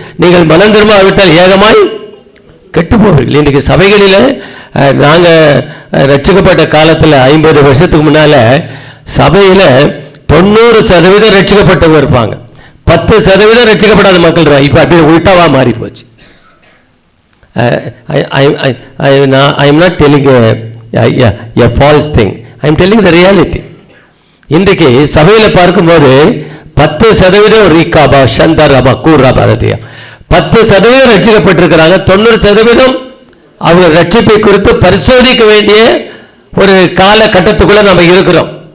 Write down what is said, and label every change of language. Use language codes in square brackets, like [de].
[ta] நீங்கள் மனம் திரும்பாவிட்டால் ஏகமாய் கெட்டு போவீர்கள். இன்றைக்கு சபைகளில் நாங்கள் ரட்சிக்கப்பட்ட காலத்தில் 50 வருஷத்துக்கு முன்னால் சபையில் 90% ரட்சிக்கப்பட்டவங்க இருப்பாங்க, 10% ரட்சிக்கப்படாத மக்கள் இருப்பாங்க. இப்போ அப்படி உள்டாவா மாறி போச்சு. [en] I am not telling a false thing, I am telling the reality. [ta] இன்றைக்கு சபையில் பார்க்கும்போது 10% ரீகாபா சந்தரபா கூறாபாரதியா 10% ரட்சிக்கப்பட்டிருக்கிறாங்க. 90% அவங்க ரட்சிப்பை குறித்து பரிசோதிக்க வேண்டிய ஒரு காலகட்டத்துக்குள்ள நம்ம இருக்கிறோம்.